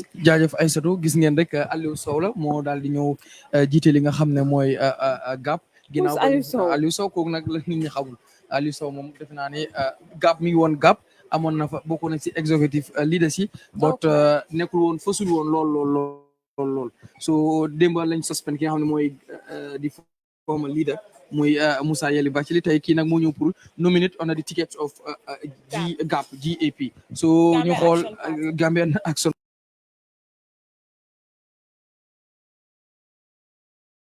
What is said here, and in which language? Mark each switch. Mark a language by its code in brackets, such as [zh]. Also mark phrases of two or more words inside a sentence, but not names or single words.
[wo] jaajëf Aïssatou gis ngeen rek Alieu Sowe la moo daal di ñëw jiite li nga xam ne mooy GAP. ginnaaw Alieu Sowe kooku nag la nit ñi xamul Alieu Sowe moom defe naa ne GAP mi ngi woon GAP amoon na fa bokk na ci [en] executive leadership [wo] but nekkul woon fasul woon lool so démb lañ suspend ki nga xam ne mooy di [en] former leader [wo] muy Moussa Yali Bathily tey kii nag moo ñëw pour [en] nominate on the tickets of GAP [wo] so ñu xool Gambian Action